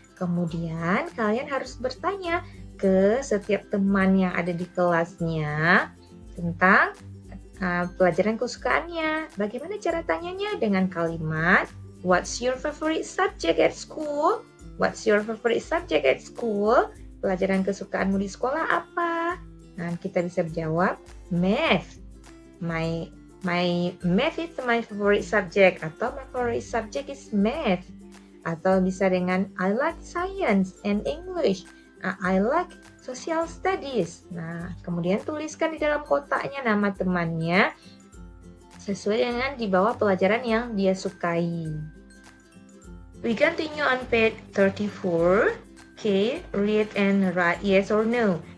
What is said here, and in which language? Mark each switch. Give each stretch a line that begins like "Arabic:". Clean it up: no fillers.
Indonesian: Kemudian kalian harus bertanya ke setiap teman yang ada di kelasnya tentang pelajaran kesukaannya. Bagaimana cara tanyanya? Dengan kalimat,
English: what's your favorite subject at school? What's your favorite subject at school?
Indonesian: Pelajaran kesukaanmu di sekolah apa? Nah, kita bisa menjawab, math.
English: My math is my favorite subject,
Indonesian: atau
English: my favorite subject is math.
Indonesian: Atau bisa dengan
English: I like science and English. I like social studies.
Indonesian: Nah, kemudian tuliskan di dalam kotaknya nama temannya sesuai dengan di bawah pelajaran yang dia sukai.
English: We continue on page 34. Okay, read and write yes or no.